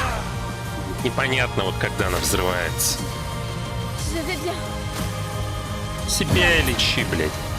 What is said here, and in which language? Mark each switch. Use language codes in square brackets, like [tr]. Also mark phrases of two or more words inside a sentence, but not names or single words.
[ru] Непонятно, вот когда она взрывается. [fr] Je vais bien. [ru] Себя лечи, блядь.